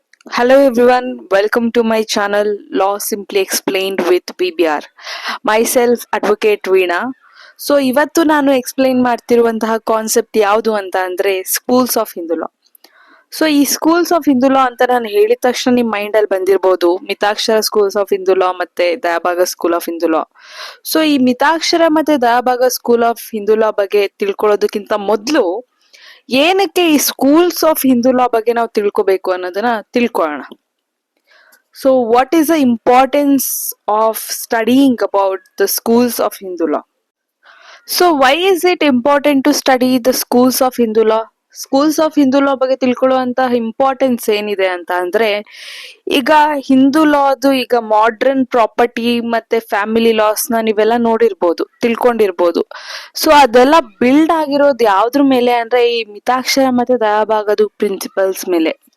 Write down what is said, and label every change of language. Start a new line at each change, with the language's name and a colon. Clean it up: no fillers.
English: Hello everyone, welcome to my channel Law Simply Explained with BBR. Myself Advocate Veena.
Kannada: So ಇವತ್ತು ನಾನು explain ಮಾಡ್ತಿರುವಂತಹ concept ಯಾವುದು ಅಂತ ಅಂದ್ರೆ schools of Hindu law. So ಈ schools of Hindu ಲಾ ಅಂತ ನಾನು ಹೇಳಿದ ತಕ್ಷಣ ನಿಮ್ ಮೈಂಡ್ ಅಲ್ಲಿ ಬಂದಿರಬಹುದು ಮಿತಾಕ್ಷರ ಸ್ಕೂಲ್ಸ್ ಆಫ್ ಹಿಂದೂ ಲಾ ಮತ್ತೆ ದಯಾಭಾಗ school of Hindu law. So ಈ ಮಿತಾಕ್ಷರ ಮತ್ತೆ ದಯಾಭಾಗ ಸ್ಕೂಲ್ ಆಫ್ ಹಿಂದೂ ಲಾ ಬಗ್ಗೆ ತಿಳ್ಕೊಳ್ಳೋದಕ್ಕಿಂತ ಮೊದಲು ಏನಕ್ಕೆ ಈ ಸ್ಕೂಲ್ಸ್ ಆಫ್ ಹಿಂದೂ ಲಾ ಬಗ್ಗೆ ನಾವು ತಿಳ್ಕೊಬೇಕು ಅನ್ನೋದನ್ನ ತಿಳ್ಕೊಳ್ಳೋಣ.
English: So, what is the importance of studying about the schools of Hindu law? So, why is it important to study the schools of Hindu law?
Kannada: Schools of Hindu ಲಾ ಬಗ್ಗೆ ತಿಳ್ಕೊಳ್ಳುವಂತಹ ಇಂಪಾರ್ಟೆನ್ಸ್ ಏನಿದೆ ಅಂತ ಅಂದ್ರೆ, ಈಗ ಹಿಂದೂ ಲಾದು ಈಗ ಮಾಡ್ರನ್ ಪ್ರಾಪರ್ಟಿ ಮತ್ತೆ ಫ್ಯಾಮಿಲಿ ಲಾಸ್ ನ ನೀವೆಲ್ಲ ನೋಡಿರ್ಬೋದು, ತಿಳ್ಕೊಂಡಿರ್ಬೋದು. ಸೊ ಅದೆಲ್ಲ ಬಿಲ್ಡ್ ಆಗಿರೋದು ಯಾವ್ದ್ರ ಮೇಲೆ ಅಂದ್ರೆ ಈ ಮಿತಾಕ್ಷರ ಮತ್ತೆ ದಯಾಭಾಗದ ಪ್ರಿನ್ಸಿಪಲ್ಸ್ ಮೇಲೆ.